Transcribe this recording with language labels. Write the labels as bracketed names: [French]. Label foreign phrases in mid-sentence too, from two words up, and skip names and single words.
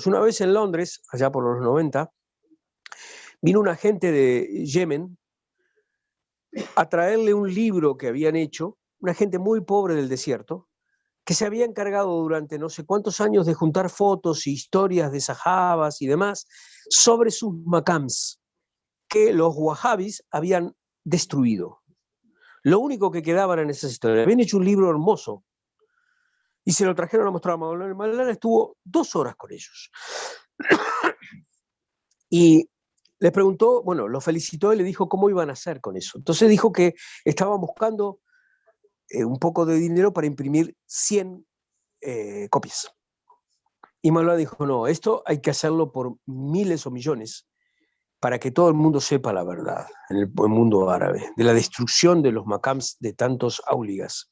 [Spanish] Una vez en Londres, allá por los 90, vino un agente de Yemen a traerle un libro que habían hecho, una gente muy pobre del desierto, que se había encargado durante no sé cuántos años de juntar fotos y historias de sahabas y demás sobre sus makams, que los wahhabis habían destruido. Lo único que quedaban en esas historias. Habían hecho un libro hermoso y se lo trajeron a mostrar a Maulana. Maulana estuvo 2 horas con ellos. Y les preguntó, bueno, lo felicitó y le dijo cómo iban a hacer con eso. Entonces dijo que estaban buscando un poco de dinero para imprimir 100 copias. Y Maulana dijo, no, esto hay que hacerlo por miles o millones para que todo el mundo sepa la verdad en el mundo árabe, de la destrucción de los makams de tantos auligas.